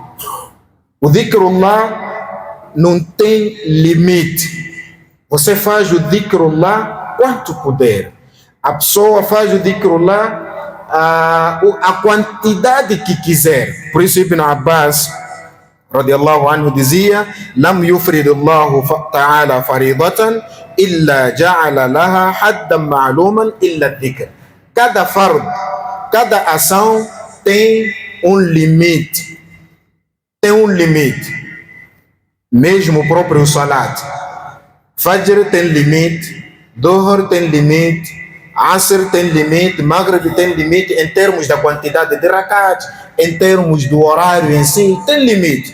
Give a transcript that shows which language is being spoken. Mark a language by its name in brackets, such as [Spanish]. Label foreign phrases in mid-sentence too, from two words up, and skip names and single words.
[Portuguese] O dhikrullah não tem limite. Você faz o dhikrullah quanto puder. A pessoa faz o dhikrullah a quantidade que quiser. Por isso Ibn Abbas [Arabic] رضي الله عنه [Portuguese] dizia: [Arabic] لم يفرض الله تعالى فريضة إلا جعل لها حدا معلوما إلا ذكر. [Portuguese] Cada fard, cada ação tem um limite. Tem um limite. Mesmo o próprio salat. Fajr tem limite, Dhuhr tem limite, Asr tem limite, Maghrib tem limite em termos da quantidade de rakat, em termos do horário em si, tem limite.